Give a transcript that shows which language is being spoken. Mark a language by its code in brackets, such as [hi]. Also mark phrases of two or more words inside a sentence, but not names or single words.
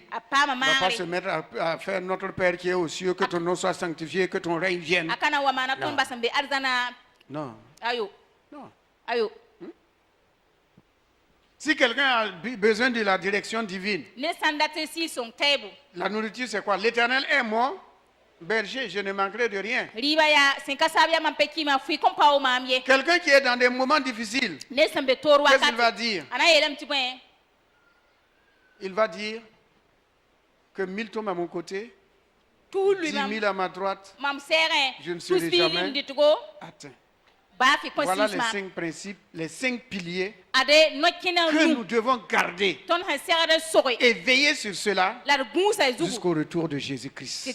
[fr] On ne va pas se mettre à faire notre Père qui est aux cieux, que ton nom soit sanctifié, que ton règne vienne. Non. Non. Si quelqu'un a besoin de la direction divine, la nourriture c'est quoi? L'Éternel est mon berger, je ne manquerai de rien. Riba ya senka sabia man peki ma fui kom pa o mamie. Quelqu'un qui est dans des moments difficiles, qu'est-ce qu'il va dire? Il va dire que 1000 tombent à mon côté, 10 000 à ma droite, je ne serai jamais atteint. Voilà les 5 principes, les 5 piliers que nous devons garder et veiller sur cela jusqu'au retour de Jésus-Christ.